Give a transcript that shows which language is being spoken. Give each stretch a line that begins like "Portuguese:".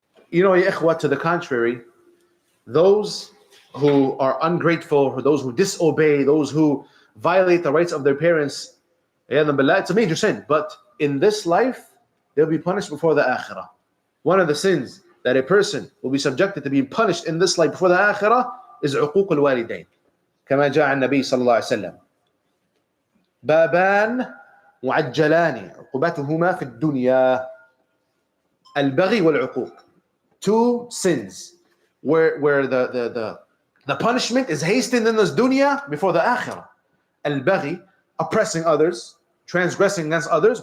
English: Ya ikhwa, to the contrary, those who are ungrateful, or those who disobey, those who violate the rights of their parents, it's a major sin. But in this life, they'll be punished before the akhirah. One of the sins that a person will be subjected to being punished in this life before the akhirah is عقوق الوالدين.
Arabic: كما جاء النبي صلى الله عليه وسلم. بابان معجلان عقوبتهما في الدنيا البغي والعقوق.
English: Two sins where the punishment is hastened in this dunya before the akhirah. Al-baghi, oppressing others, transgressing against others.